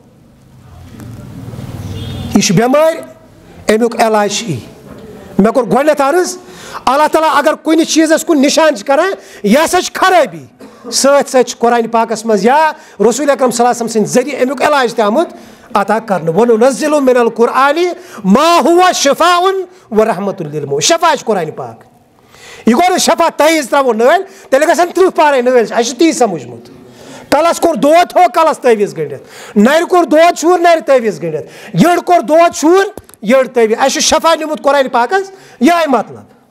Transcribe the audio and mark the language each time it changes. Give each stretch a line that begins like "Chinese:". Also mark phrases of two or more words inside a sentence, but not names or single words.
Kashmiri: یہِ چھِ بٮ۪مٲرۍ امیُک علاج چھِ یی مےٚ کوٚر گۄڈٕنٮ۪تھ عرض اللہ تعالیٰ اگر کُنہِ چیٖزس کُن نِشان چھِ کران یہِ ہسا چھِ خرٲبی سۭتۍ سۭتۍ چھِ قرآنِ پاکس منٛز یا رسول اکرم
Arabic: صلی اللہ علیہ وسلم
Kashmiri: سٕنٛدِ ذٔریعہٕ امیُک علاج تہِ آمُت عطا کرنہٕ
Arabic: وَنُنَزِّلُ مِنَ القرآنِ ما هُوَ شِفاءٌ وَرَحْمَةٌ لِلْمُؤْمِنِينَ
Kashmiri: شفا چھُ قرآنِ پاک یہِ گوٚو نہٕ شفا تیٖژ ترٛاوو نٲلۍ تیٚلہِ گژھن 30 پارے نٲلۍ اَسہِ چھُ تی سمجھمُت کلس کوٚر دود تھوٚو کلس تٲویٖز گٔنڈِتھ نرِ کوٚر دود چھوٗر نرِ تٲویٖز گٔنڈِتھ یٔڈ کوٚر دود چھوٗر یٔڈ تٲویٖز اَسہِ چھُ شفا نیوٗمُت قرآنِ پاکس یِہوٚے مطلب